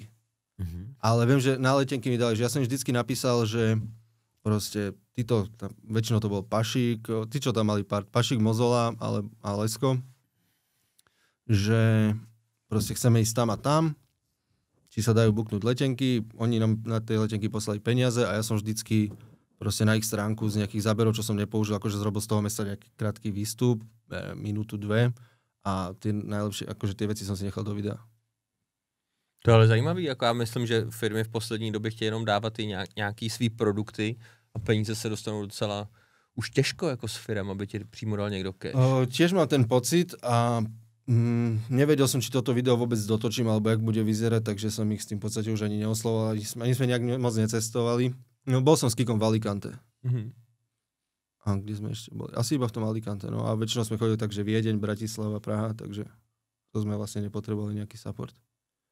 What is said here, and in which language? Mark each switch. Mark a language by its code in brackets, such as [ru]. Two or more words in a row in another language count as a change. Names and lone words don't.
[sk] Ale viem, že na letenky mi dali, že ja som vždycky napísal, že proste väčšinou to bol Pašik, tí, čo tam mali Pašik, Mozola a Lesko, že proste chceme ísť tam a tam, či sa dajú buknúť letenky, oni nám na tej letenky poslali peniaze a ja som vždycky proste na ich stránku z nejakých záberov, čo som nepoužil, akože zrobil z toho mesta nejaký krátky výstup, minútu, 2 a tie najlepšie, akože tie veci som si nechal do videa. [cs] To je ale zajímavý, jako já myslím, že firmy v poslední době chtějí jenom dávat i nějaký svý produkty a peníze se dostanou docela už těžko jako s firem, aby ti přímo dal někdo cash. [sk] Tiež mám ten pocit a nevedel som, či toto video vôbec dotočím, alebo jak bude vyzerať, takže som ich s tým v podstate už ani neoslovoval, ani sme nejak moc necestovali. No, bol som s Kikom v Alicante. Mhm. A kde sme ešte boli? Asi iba v tom Alicante, no a väčšinou sme chodili tak, že Viedeň, Bratislava, Praha, takže to sme vlastne nepotrebovali nejaký support.